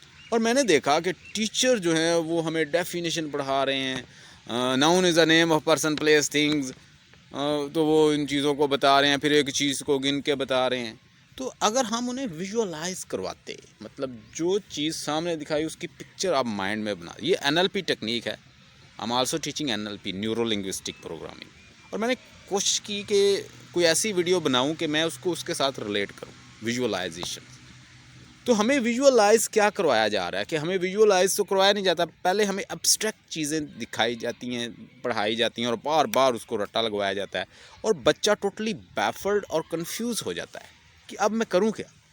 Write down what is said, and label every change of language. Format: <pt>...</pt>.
<ur>اور میں نے دیکھا کہ ٹیچر جو ہیں وہ ہمیں ڈیفینیشن پڑھا رہے ہیں,</ur> <en>noun is a name of person place things,</en> <ur>تو وہ ان چیزوں کو بتا رہے ہیں, پھر ایک چیز کو گن کے بتا رہے ہیں. تو اگر ہم انہیں ویژولائز کرواتے, مطلب جو چیز سامنے دکھائی اس کی پکچر آپ مائنڈ میں بنا, یہ NLP ٹیکنیک ہے.</ur> <en>I'm also teaching NLP, neuro linguistic programming.</en> <ur>اور میں نے کوشش کی کہ کوئی ایسی ویڈیو بناؤں کہ میں اس کو اس کے ساتھ ریلیٹ کروں, ویژولائزیشن. تو ہمیں ویژولائز کیا کروایا جا رہا ہے کہ ہمیں ویژولائز تو کروایا نہیں جاتا, پہلے ہمیں ابسٹریکٹ چیزیں دکھائی جاتی ہیں, پڑھائی جاتی ہیں, اور بار بار اس کو رٹا لگوایا جاتا ہے, اور بچہ ٹوٹلی بیفلڈ اور کنفیوز ہو جاتا ہے کہ اب میں کروں کیا.</ur>